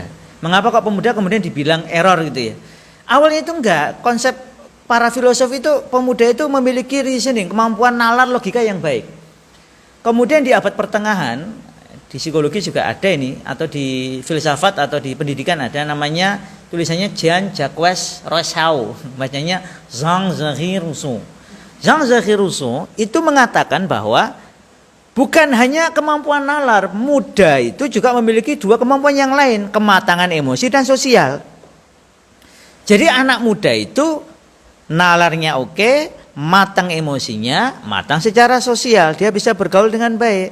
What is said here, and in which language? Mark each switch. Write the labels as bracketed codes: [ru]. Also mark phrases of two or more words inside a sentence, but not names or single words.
[id] Mengapa kok pemuda kemudian dibilang error gitu ya? Awalnya itu enggak, konsep para filosof itu pemuda itu memiliki reasoning, kemampuan nalar logika yang baik. Kemudian di abad pertengahan, di psikologi juga ada ini, atau di filsafat atau di pendidikan ada, namanya tulisannya Jean-Jacques Rousseau, bacanya Jean-Jacques Rousseau. Jean-Jacques Rousseau itu mengatakan bahwa bukan hanya kemampuan nalar, muda itu juga memiliki dua kemampuan yang lain, kematangan emosi dan sosial. Jadi anak muda itu nalarnya oke, matang emosinya, matang secara sosial, dia bisa bergaul dengan baik.